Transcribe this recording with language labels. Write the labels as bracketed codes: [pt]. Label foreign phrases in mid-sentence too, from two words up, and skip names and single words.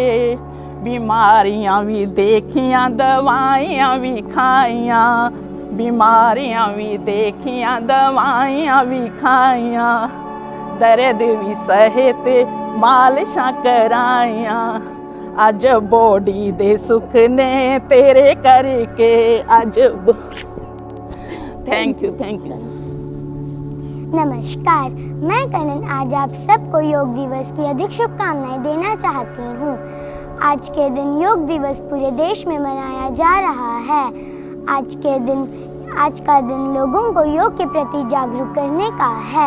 [pa] ਬੀਮਾਰੀਆਂ ਭੀ ਦੇਖੀਆਂ, ਦਵਾਈਆਂ ਭੀ ਖਾਈਆਂ, ਬੀਮਾਰੀਆਂ ਭੀ ਦੇਖੀਆਂ, ਦਵਾਈਆਂ ਭੀ ਖਾਈਆਂ, ਦਰਦ ਭੀ ਸਹੇ ਤੇ ਮਾਲਿਸ਼ਾਂ ਕਰਾਈਆਂ, ਅੱਜ ਬਾਡੀ ਦੇ ਸੁੱਖ ਨੇ ਤੇਰੇ ਕਰਕੇ, ਅੱਜ [en] thank you, thank you. [hi] नमस्कार, मैं कनन आज आप सबको योग दिवस की अधिक शुभकामनाएं देना चाहती हूँ। आज के दिन योग दिवस पूरे देश में मनाया जा रहा है। आज का दिन लोगों को योग के प्रति जागरूक करने का है।